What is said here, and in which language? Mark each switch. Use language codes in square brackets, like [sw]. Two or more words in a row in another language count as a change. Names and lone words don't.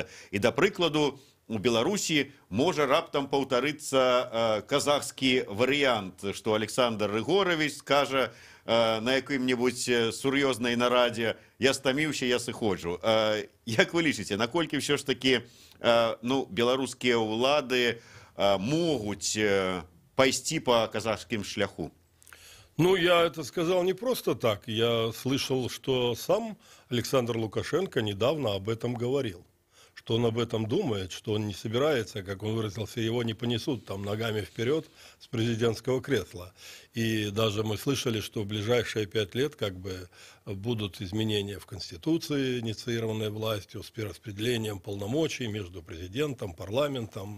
[be] І, да прыкладу, у Беларусі можа раптам паўтарыцца казахскі варыянт, што Александр Рыгорович скажа на якім-небудзь сур'ёзнай нарадзе: «Я стаміўся, я сыходжу». Як вы лічыце, наколькі ўсё ж такі беларускія ўлады могуць пайсці па казахскім шляху? [ru] Ну, я это сказал не просто так. Я слышал, что сам Александр Лукашенко недавно об этом говорил. Что он об этом думает, что он не собирается, как он выразился, его не понесут там ногами вперед с президентского кресла. И даже мы слышали, что в ближайшие 5 лет как бы будут изменения в Конституции, инициированные властью, с перераспределением полномочий между президентом, парламентом.